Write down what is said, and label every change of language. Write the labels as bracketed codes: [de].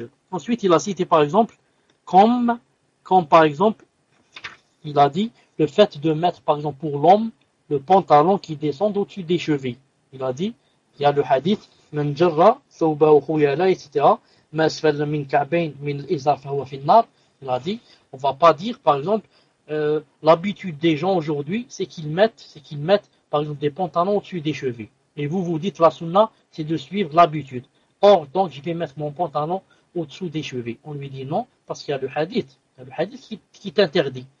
[fr] Ensuite, il a cité, par exemple, comme par exemple, il a dit, le fait de mettre, par exemple, pour l'homme, le pantalon qui descend au-dessus des chevilles. Il a dit, il y a le hadith, [ar] من جرى ثوبه خيالا, etc. ما أسفل من كعبين من الإزار فهو في النار [fr] Il a dit, on va pas dire, par exemple, l'habitude des gens aujourd'hui, c'est qu'ils mettent, par exemple, des pantalons au-dessus des chevilles. Et vous dites, la sunna, c'est de suivre l'habitude. Or, donc, je vais mettre mon pantalon au-dessous des chevilles. On lui dit non, parce qu'il y a le hadith. Il y a le hadith qui t'interdit.